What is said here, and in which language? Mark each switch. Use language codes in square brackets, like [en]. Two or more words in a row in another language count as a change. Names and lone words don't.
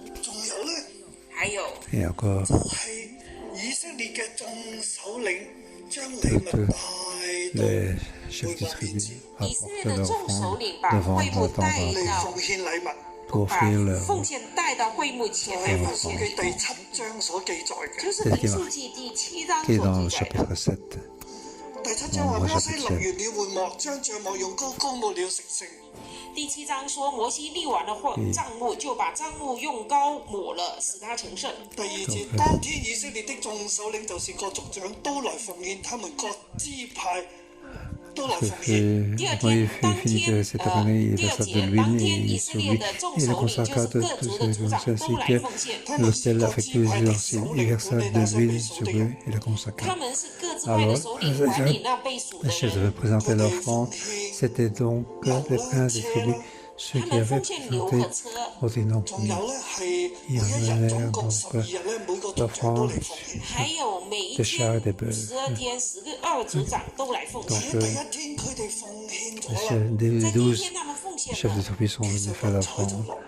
[fr] Et encore, toutes les chefs de tribu apportent leur offrande devant le temple pour offrir leur offrande. C'est ce qui est dans le chapitre 7. Dans le chapitre 7. [zh] 第7章说，摩西立完了帐幕，就把帐幕用膏抹了，使它成圣。第2節，當天以色列的眾首領就是各族長都來奉獻，他們各支派都來奉獻。第2天，當天第2節，當天以色列的眾首領就是各族的族長都來奉獻。他們是各支派的首領管理那些被數的人。他們是各支派的首領管理那被數的人。 [fr] Les chefs présentaient l'offrande. C'était donc les princes des tribus, ceux qui avaient présenté au dénom. Ils amenèrent donc l'offrande des chars et des bœufs. Donc, les 12 chefs de tribus sont venus faire l'offrande.